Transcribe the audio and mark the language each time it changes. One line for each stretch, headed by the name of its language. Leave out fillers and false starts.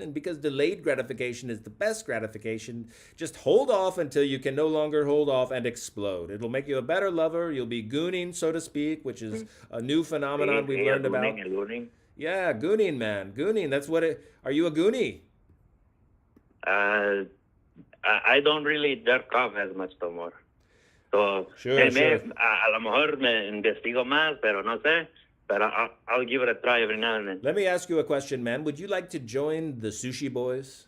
English: And because delayed gratification is the best gratification, just hold off until you can no longer hold off and explode. It'll make you a better lover. You'll be gooning, so to speak, which is a new phenomenon we've learned about. Gooning. Yeah, gooning, man. Gooning. That's what it. Are you a goonie? I don't really jerk off as much no more. So, sure.
Spanish: A lo mejor me investigo más, pero no sé.
English: But I'll give it a try every now and then. Let me ask you a question, man. Would you like to join the Sushi Boys?